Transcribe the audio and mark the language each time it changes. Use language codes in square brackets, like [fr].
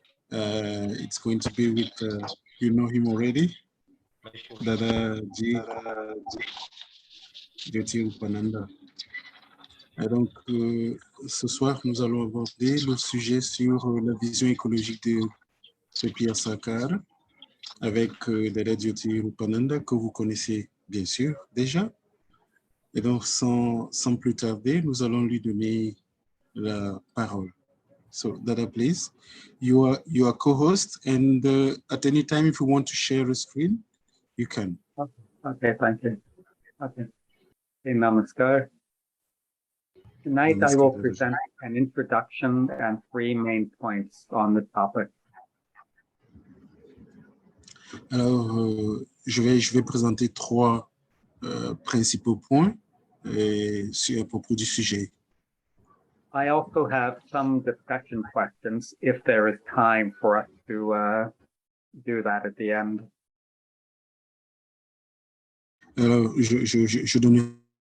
[en] It's going to be with, you know him already, Dada Jyotirupananda. [fr] Et donc, ce soir, nous allons aborder le sujet sur la vision écologique de Pierre Sarkar avec Dada Jyotirupananda, que vous connaissez bien sûr déjà. Et donc, sans plus tarder, nous allons lui donner la parole. [en] So, Dada, please, you are co-host, and at any time, if you want to share a screen, you can. Okay, thank you. Okay. Hey, namaskar. Tonight I will present an introduction and 3 main points on the topic. [fr] Alors, je vais présenter 3 principaux points à propos du sujet. [en] I also have some discussion questions if there is time for us to do that at the end. [fr] Alors, je donne.